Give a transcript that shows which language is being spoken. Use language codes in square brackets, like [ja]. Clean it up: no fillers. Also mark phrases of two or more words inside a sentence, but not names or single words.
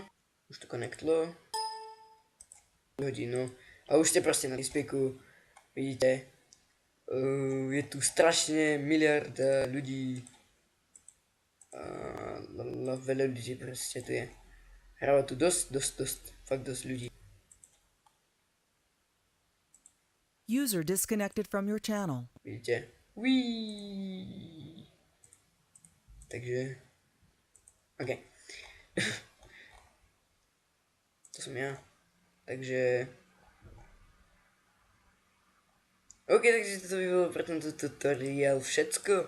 [sk] Už to konektlo. Hodinu. A už ste proste na TeamSpeaku. Vidíte. Je tu strašne miliarda ľudí. Veľa ľudí proste tu je. hráva tu fakt dosť ľudí. [en] User disconnected from your channel. [sk] Vidíte? Uííí. Takže... OK. To som ja. Takže... OK, takže to by bolo pre tento tutoriál všetko.